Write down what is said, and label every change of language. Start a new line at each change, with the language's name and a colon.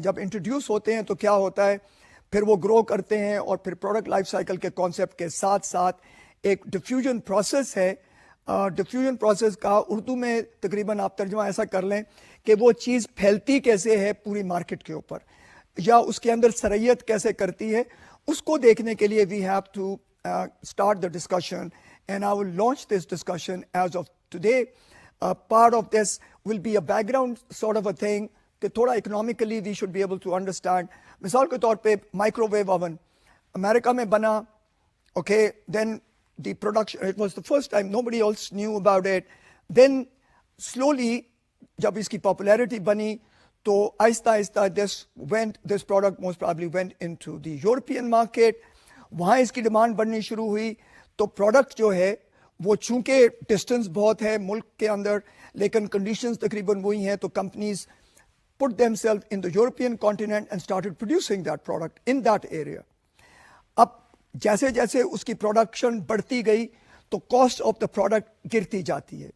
Urdu: جب انٹروڈیوس ہوتے ہیں تو کیا ہوتا ہے, پھر وہ گرو کرتے ہیں اور پھر پروڈکٹ لائف سائیکل کے کانسیپٹ کے ساتھ ساتھ ایک ڈیفیوژن پروسیس ہے. ڈیفیوژن پروسیس کا اردو میں تقریباً آپ ترجمہ ایسا کر لیں کہ وہ چیز پھیلتی کیسے ہے پوری مارکیٹ کے اوپر, یا اس کے اندر سرعیت کیسے کرتی ہے. اس کو دیکھنے کے لیے
English: We have to start the discussion, and I will launch this discussion as of today. Part of this will be a background sort of a thing
Urdu: کہ تھوڑا
English: economically we should be able to understand.
Urdu: مثال کے طور پہ
English: microwave oven
Urdu: امریکہ میں بنا,
English: okay, then the production, it was the first time, nobody else knew about it. Then slowly
Urdu: جب اس کی
English: popularity
Urdu: بنی تو آہستہ آہستہ
English: this product most probably went into the European market.
Urdu: وہاں اس کی ڈیمانڈ بڑھنی شروع ہوئی تو پروڈکٹ جو ہے وہ چونکہ ڈسٹینس بہت ہے ملک کے اندر لیکن کنڈیشنز تقریباً وہی ہیں, تو companies
English: put themselves in the European continent and started producing that product in that area.
Urdu: اب جیسے جیسے اس کی پروڈکشن بڑھتی گئی تو
English: cost of the product
Urdu: گرتی جاتی ہے.